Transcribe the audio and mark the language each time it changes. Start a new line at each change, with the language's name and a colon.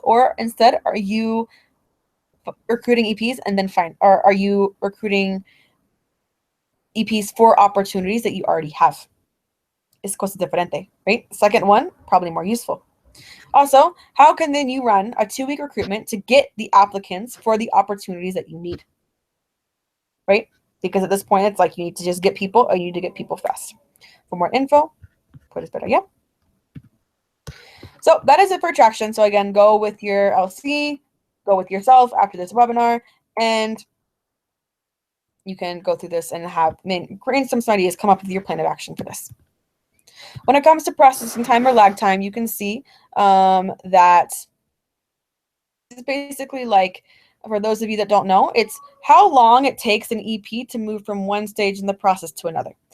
English: Or instead, are you recruiting EPs and then are you recruiting EPs for opportunities that you already have?
Spanish: Es cosa diferente,
English: right? Second one, probably more useful. Also, how can then you run a 2-week recruitment to get the applicants for the opportunities that you need, right? Because at this point, it's like you need to just get people or you need to get people fast. For more info,
Spanish: puedes ver allá.
English: So that is it for attraction. So again, go with your LC, go with yourself after this webinar, and you can go through this and create some ideas, come up with your plan of action for this. When it comes to processing time or lag time, you can see that it's basically like, for those of you that don't know, it's how long it takes an EP to move from one stage in the process to another.